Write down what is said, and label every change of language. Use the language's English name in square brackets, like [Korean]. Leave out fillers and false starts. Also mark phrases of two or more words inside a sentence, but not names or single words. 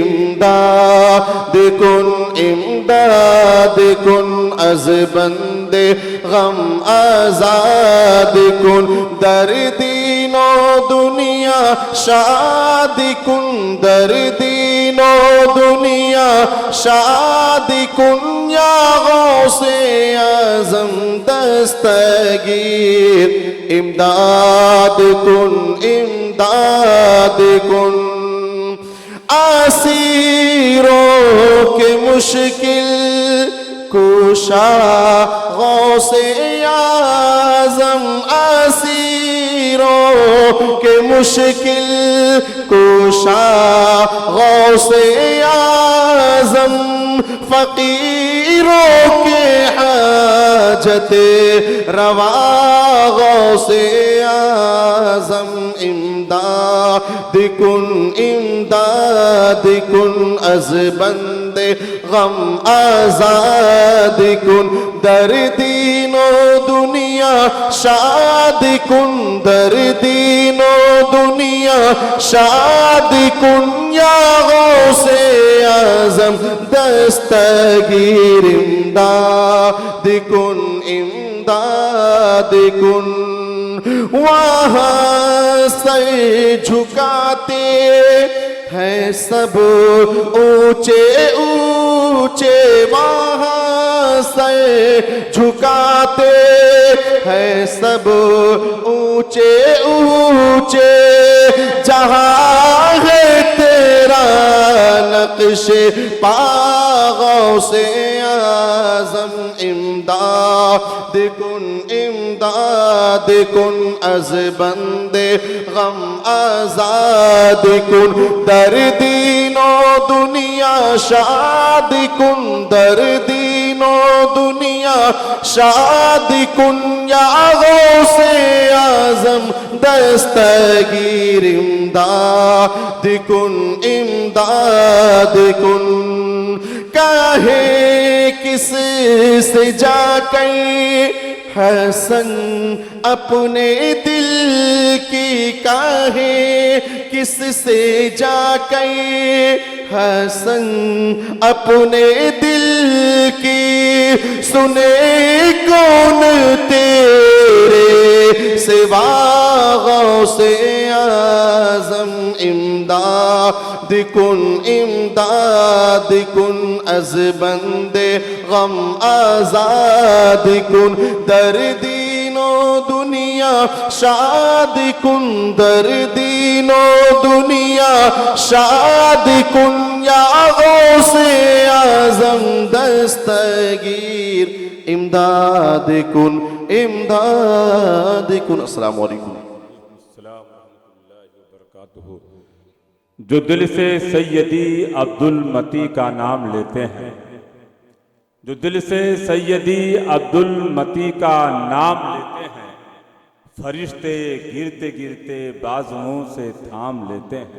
[Persian] امداد کن از بندے غم آزاد کن, در دین و دنیا شاد کن, در دین و دنیا شاد کن, یا غوث اعظم دستگیر. امداد کن [Urdu] اسیروں کے مشکل کشا غوث اعظم, اسیروں کے مشکل کشا غوث اعظم, فقیروں کے حاجت روا غوث اعظم. [Persian] امداد کن از بندے غم آزاد کن, در دین و دنیا شاد کن, در دین و دنیا شاد کن, یا غوث اعظم دستگیر. امداد کن [Urdu] وہاں سے جھکاتے ہیں سب اونچے اونچے, وہاں سے جھکاتے ہیں سب اونچے اونچے, جہاں ہے تیرا نقش پا غوث اعظم. [Persian] امداد کن از بندے غم آزاد کن, در دین و دنیا شاد کن, در دین و دنیا شاد کن, یا غوث اعظم دستگیر. امداد کن [Urdu] کہے کس سے جا کے حسن اپنے دل کی, کہے کس سے جا کے حسن اپنے دل کی, سنے کون تیرے سوا غوث اعظم. [Persian] امداد کن از بندے غم آزاد کن, در دین و دنیا شاد کن, در دین و دنیا شاد کن, یا غوث اعظم دستگیر. امداد کن. [Arabic] السلام علیکم. [Urdu] جو دل سے سیدی عبد المتی کا نام لیتے ہیں, جو دل سے سیدی عبد المتی کا نام لیتے ہیں, فرشتے گرتے گرتے بازوؤں سے تھام لیتے ہیں.